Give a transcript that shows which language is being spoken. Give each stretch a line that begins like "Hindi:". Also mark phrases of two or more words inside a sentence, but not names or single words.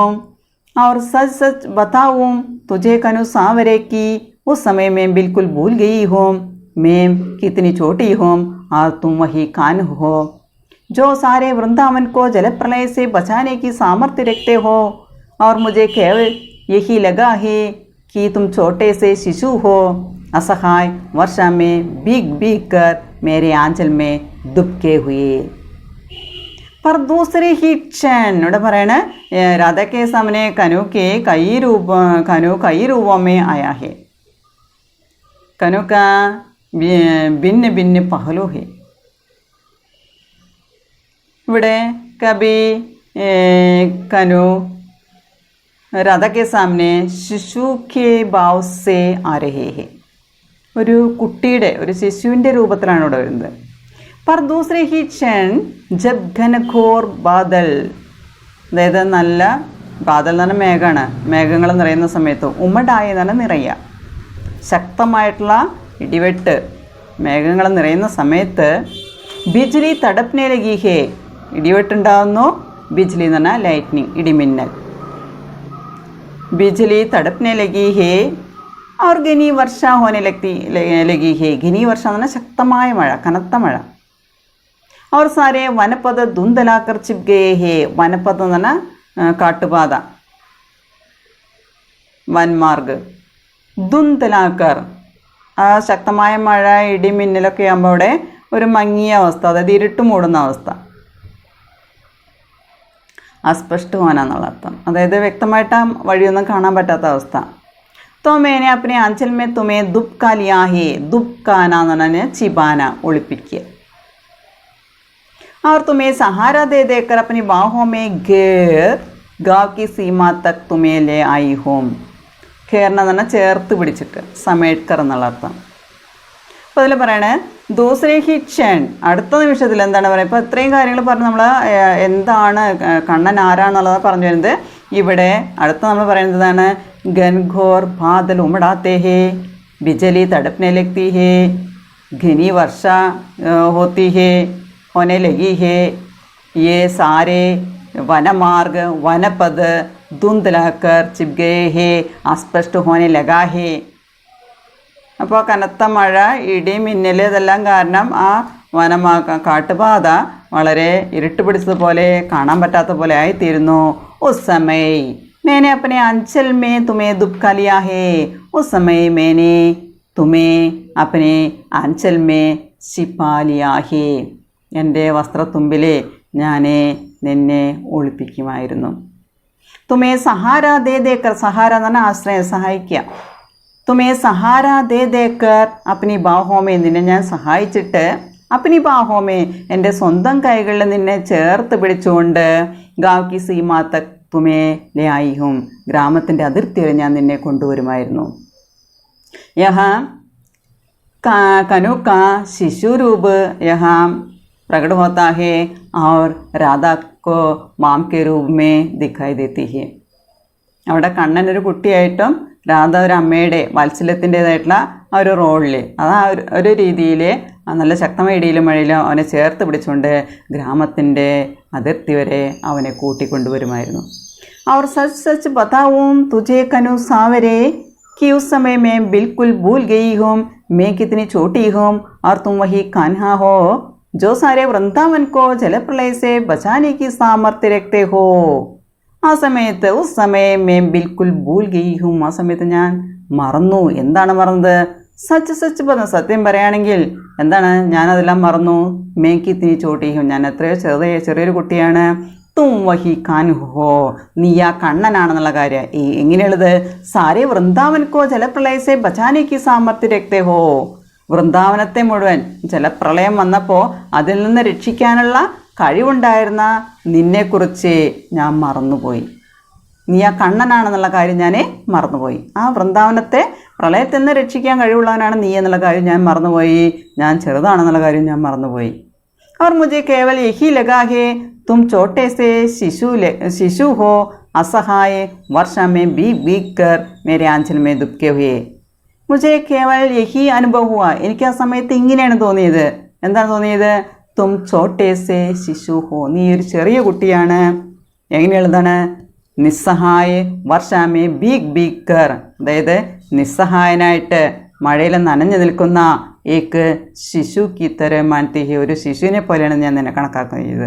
Hindi: और सच सच बताऊँ तुझे कनु सांवरे की उस समय मैं बिल्कुल भूल गई हूँ मैं कितनी छोटी हूँ और तुम वही कान हो जो सारे वृंदावन को जलप्रलय से बचाने की सामर्थ्य रखते हो। और मुझे केवल यही लगा है कि तुम छोटे से शिशु हो, असहाय वर्षा में भीग भीग कर मेरे आंचल में दुबके हुए। पर दूसरे ही क्षण
Malayalam: ഇവിടെ പറയണ
Hindi: राधा के सामने कनु कई रूपों में आया है। कनु का भिन्न भिन्न पहलू है। ഇവിടെ कभी कनु राधा के सामने शिशु के भाव से आ रहे हैं।
Malayalam: ഒരു കുട്ടിയുടെ ഒരു ശിശുവിൻ്റെ രൂപത്തിലാണ് ഇവിടെ വരുന്നത്।
Hindi: पर दूसरे ही क्षण जब घनघोर बादल,
Malayalam: അതായത് നല്ല ബാദൽ എന്ന് പറഞ്ഞാൽ മേഘമാണ്, മേഘങ്ങൾ നിറയുന്ന സമയത്ത് ഉമടായ എന്ന് പറഞ്ഞാൽ നിറയുക, ശക്തമായിട്ടുള്ള ഇടിവെട്ട് മേഘങ്ങൾ നിറയുന്ന സമയത്ത്
Hindi: बिजली तड़पने लगी है,
Malayalam: ഇടിവെട്ടുണ്ടാകുന്നു, ബിജ്ലി എന്ന് പറഞ്ഞാൽ ലൈറ്റ്നിങ് ഇടിമിന്നൽ,
Hindi: बिजली तड़पने लगी है और घनी वर्षा होने लगी है। घनी वर्षा
Malayalam: എന്ന് പറഞ്ഞാൽ ശക്തമായ മഴ, കനത്ത മഴ।
Hindi: और सारे वनपद धुंधलाकर छिप गए हैं।
Malayalam: वनपद എന്ന് പറഞ്ഞാൽ കാട്ടുപാത, വൻമാർഗ്। ധുന്ധലാക്കർ ആ ശക്തമായ മഴ ഇടിമിന്നലൊക്കെ ആകുമ്പോൾ അവിടെ ഒരു മങ്ങിയ അവസ്ഥ, അതായത് ഇരുട്ട് മൂടുന്ന അവസ്ഥ,
Hindi: अस्पष्ट होना
Malayalam: എന്നുള്ള അർത്ഥം, അതായത് വ്യക്തമായിട്ട് ആ വഴിയൊന്നും കാണാൻ പറ്റാത്ത അവസ്ഥ।
Hindi: तो मैंने अपने आंचल में तुम्हें दुबका लिया है।
Malayalam: दुबकाना എന്ന് പറഞ്ഞാൽ ചിബാന, ഒളിപ്പിക്കുക।
Hindi: और तुम्हें सहारा दे देकर अपनी बाहों में घेर गाँव की सीमा तक तुम्हें ले आई हूँ।
Malayalam: घेरना എന്ന് പറഞ്ഞാൽ ചേർത്ത് പിടിച്ചിട്ട്, സമേട്കർ എന്നുള്ള അർത്ഥം। അപ്പോൾ അതിൽ പറയണേ
Hindi: दूसरे ही क्षण,
Malayalam: അടുത്ത നിമിഷത്തിൽ എന്താണ് പറയുക? ഇപ്പോൾ ഇത്രയും കാര്യങ്ങൾ പറഞ്ഞ് നമ്മൾ എന്താണ് കണ്ണൻ ആരാന്നുള്ളത് പറഞ്ഞു വരുന്നത്, ഇവിടെ അടുത്ത നമ്മൾ പറയുന്നതാണ്
Hindi: घनघोर बादल उमड़ाते हैं, बिजली तड़पने लगती है, घनी वर्षा होने लगी है, ये सारे वनमार्ग वनपद धुंधलाकर छिप गए हैं, अस्पष्ट होने लगा है।
Malayalam: അപ്പോൾ കനത്ത മഴ, ഇടി, മിന്നൽ ഇതെല്ലാം കാരണം ആ കാട്ടുപാത വളരെ ഇരുട്ട് പിടിച്ചതുപോലെ, കാണാൻ പറ്റാത്ത പോലെ ആയിത്തീരുന്നു।
Hindi: उस समय मैंने अपने अंचल में तुम्हें दुबका लिया है। उस समय मैंने तुम्हें अपने अंचल में छिपा लिया है।
Malayalam: എൻ്റെ വസ്ത്രത്തുമ്പിലെ ഞാൻ നിന്നെ ഒളിപ്പിക്കുമായിരുന്നു।
Hindi: तुम्हें सहारा दे देकर,
Malayalam: സഹാര എന്ന് പറഞ്ഞാൽ ആശ്രയം, സഹായിക്കുക।
Hindi: तुम्हें सहारा दे देकर अपनी बाहों में,
Malayalam: നിന്നെ ഞാൻ സഹായിച്ചിട്ട്
Hindi: अपनी बाहों में
Malayalam: എൻ്റെ സ്വന്തം കൈകളിൽ നിന്നെ ചേർത്ത് പിടിച്ചുകൊണ്ട്
Hindi: गाँव की सीमा तक तुम्हें ले आई हूँ,
Malayalam: ഗ്രാമത്തിൻ്റെ അതിർത്തി വരെ ഞാൻ നിന്നെ കൊണ്ടുവരുമായിരുന്നു।
Hindi: यहाँ कनु का शिशु रूप यहाँ प्रकट होता है और राधा को माम के रूप में दिखाई देती है।
Malayalam: അവിടെ കണ്ണൻ ഒരു കുട്ടിയായിട്ടും രാധ ഒരു അമ്മയുടെ വാത്സല്യത്തിൻ്റേതായിട്ടുള്ള ആ ഒരു റോളിൽ, അത് ആ ഒരു രീതിയിൽ നല്ല ശക്തമായ ഇടിയിലും മഴയിലും അവനെ ചേർത്ത് പിടിച്ചുകൊണ്ട് ഗ്രാമത്തിൻ്റെ അതിർത്തി വരെ അവനെ കൂട്ടിക്കൊണ്ടുവരുമായിരുന്നു।
Hindi: और सच सच बताऊँ तुझे कनु सांवरे कि उस समय मैं बिल्कुल भूल गई हूँ मैं कितनी छोटी हूँ और तुम वही कान्हा हो जो सारे वृंदावन को जलप्रलय से बचाने की सामर्थ्य रखते हो।
Malayalam: ആ സമയത്ത്
Hindi: उस समय मैं बिल्कुल भूल गई हूँ,
Malayalam: ആ സമയത്ത് ഞാൻ മറന്നു। എന്താണ് മറന്നത്?
Hindi: सच सच
Malayalam: പറഞ്ഞു, സത്യം പറയുകയാണെങ്കിൽ എന്താണ്, ഞാനതെല്ലാം മറന്നു।
Hindi: मैं कितनी छोटी हूँ,
Malayalam: ഞാൻ എത്രയോ ചെറിയൊരു കുട്ടിയാണ്।
Hindi: तुम वही कान हो,
Malayalam: നീ ആ കണ്ണനാണെന്നുള്ള കാര്യം എങ്ങനെയുള്ളത്?
Hindi: सारे वृंदावनको जलप्रलयसे बचाने की सामर्थ्य रखते हो,
Malayalam: വൃന്ദാവനത്തെ മുഴുവൻ ജലപ്രളയം വന്നപ്പോൾ അതിൽ നിന്ന് രക്ഷിക്കാനുള്ള കഴിവുണ്ടായിരുന്ന നിന്നെക്കുറിച്ച് ഞാൻ മറന്നുപോയി। നീ ആ കണ്ണനാണെന്നുള്ള കാര്യം ഞാൻ മറന്നുപോയി। ആ വൃന്ദാവനത്തെ പ്രളയത്തിൽ നിന്ന് രക്ഷിക്കാൻ കഴിവുള്ളവനാണ് നീ എന്നുള്ള കാര്യം ഞാൻ മറന്നുപോയി। ഞാൻ ചെറുതാണെന്നുള്ള കാര്യം ഞാൻ മറന്നുപോയി।
Hindi: और मुझे केवल यही लगा है तुम छोटे से शिशु हो, असहाय वर्षा में भीग भीग कर मेरे आंचल में दुबके हुए। मुझे केवल यही अनुभव हुआ,
Malayalam: എനിക്ക് ആ സമയത്ത് ഇങ്ങനെയാണ് തോന്നിയത്. എന്താണ് തോന്നിയത്?
Hindi: तुम छोटे से शिशु हो,
Malayalam: നീ ഒരു ചെറിയ കുട്ടിയാണ്. എങ്ങനെയുള്ളതാണ്?
Hindi: निस्सहाय वर्षा में भीग भीग कर,
Malayalam: അതായത് നിസ്സഹായനായിട്ട് മഴയിൽ നനഞ്ഞു നിൽക്കുന്ന
Hindi: एक शिशु की तरह मानती ही,
Malayalam: ഒരു ശിശുവിനെ പോലെയാണ് ഞാൻ നിന്നെ കണക്കാക്കുന്നത്.